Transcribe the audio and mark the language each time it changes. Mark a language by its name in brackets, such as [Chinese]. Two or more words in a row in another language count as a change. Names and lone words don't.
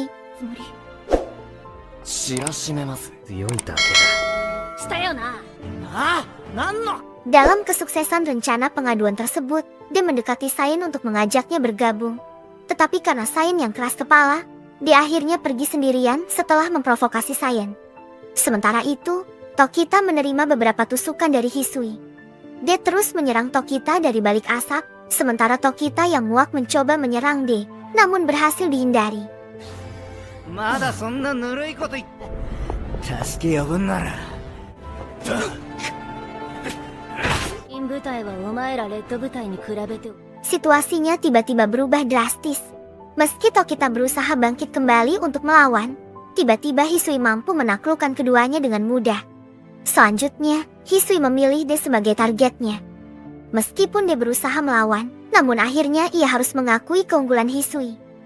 [Japanese] つもり知らしめます。強いだけしたよな。あ、なんの。 [Indonesian] Dalam kesuksesan rencana pengaduan tersebut, dia mendekati Sayen untuk mengajaknya bergabung. Tetapi karena Sayen yang keras kepala, dia akhirnya pergi sendirian setelah memprovokasi Sayen. Sementara itu, Tokita menerima beberapa tusukan dari Hisui. Dia terus menyerang Tokita dari balik asap, sementara Tokita yang muak mencoba menyerang D, namun berhasil dihindari. [Japanese] まだそんなぬるいこと言って助け呼ぶんなら。新部隊はお前らレッド部隊に比べて [Indonesian] Situasinya tiba-tiba berubah drastis. Meski Tokita berusaha bangkit kembali untuk melawan, tiba-tiba Hisui mampu menaklukkan keduanya dengan mudah. Selanjutnya, Hisui memilih D sebagai targetnya. Meskipun dia berusaha melawan, namun akhirnya ia harus mengakui keunggulan Hisui.